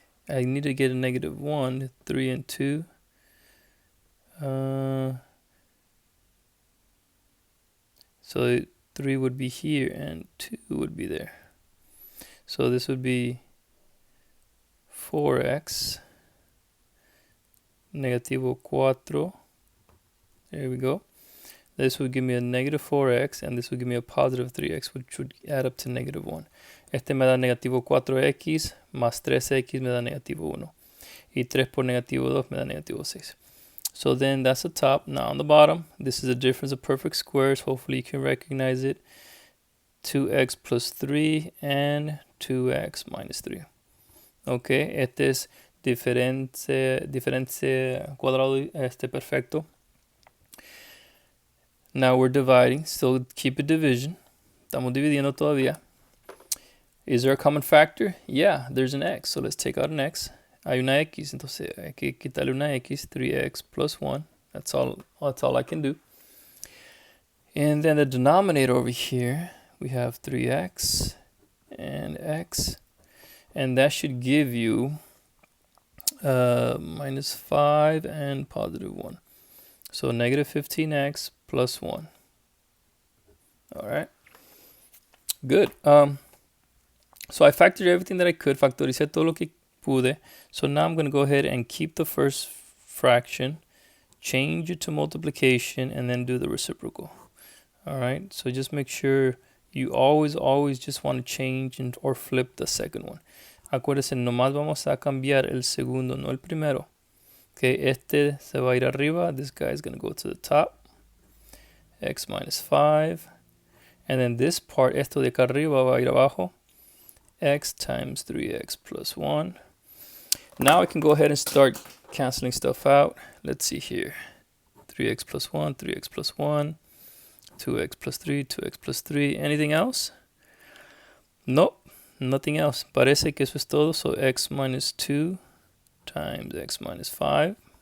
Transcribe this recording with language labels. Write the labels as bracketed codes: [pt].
[en] I need to get a negative 1, 3 and 2. So 3 would be here and 2 would be there. So this would be 4x negativo 4. There we go. This would give me a negative 4x, and this would give me a positive 3x, which would add up to negative 1. [es] Este me da negativo 4x, más 3x me da negativo 1. Y 3 por negativo 2 me da negativo 6. [en] So then that's the top. Now on the bottom, this is a difference of perfect squares. Hopefully you can recognize it. 2x plus 3 and 2x minus 3. [es] Okay, este es diferencia cuadrado perfecto. [en] Now we're dividing, so keep a division. [es] Estamos dividiendo todavía. [en] Is there a common factor? Yeah, there's an x, so let's take out an x. [es] Hay una x, entonces hay que quitarle una x, 3x plus 1. [en] That's all I can do. And then the denominator over here, we have 3x and x, and that should give you minus 5 and positive 1. So negative 15x plus 1. All right, good. So I factored everything that I could, [es] factoricé todo lo que pude. [en] So now I'm going to go ahead and keep the first fraction, change it to multiplication, and then do the reciprocal. All right, so just make sure you always just want to change or flip the second one. [es] Acuérdense, nomás vamos a cambiar el segundo, no el primero. Okay, este se va a ir arriba. [en] This guy is going to go to the top. X minus 5. And then this part, [es] esto de acá arriba va a ir abajo. [en] X times 3x plus 1. Now I can go ahead and start canceling stuff out. Let's see here. 3x plus 1, 3x plus 1. 2x plus 3, 2x plus 3. Anything else? Nope, nothing else. [es] Parece que eso es todo. [en] So x minus 2 times x minus 5.